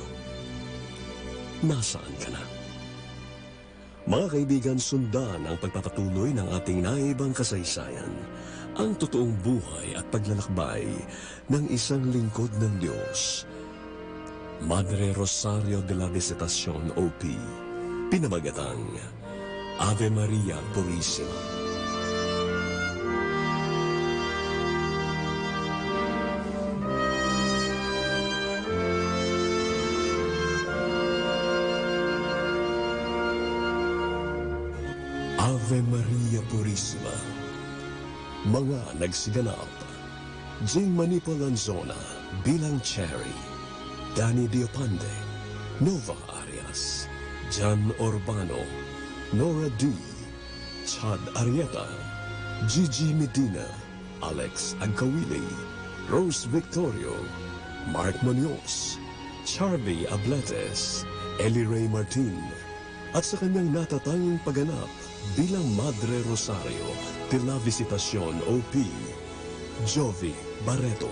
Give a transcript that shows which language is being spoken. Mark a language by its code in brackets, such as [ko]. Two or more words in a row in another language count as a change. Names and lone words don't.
[tl] Nasaan ka na? Mga kaibigan, sundan ang pagpapatuloy ng ating naibang kasaysayan, ang totoong buhay at paglalakbay ng isang lingkod ng Diyos. Madre Rosario de la Visitación, OP, pinamagatang Ave Maria Purissima. Ave Maria Purissima. Mga nagsiganap: Jing Manipolanzona bilang Cherry, Danny Diopande, Nova Arias, Jan Urbano, Nora D, Chad Arieta, Gigi Medina, Alex Agkawili, Rose Victorio, Mark Munoz, Charlie Abletes, Ellie Ray Martin, at sa kanyang natatanging pagganap bilang Madre Rosario de la Visitación, OP, Jovi Barreto.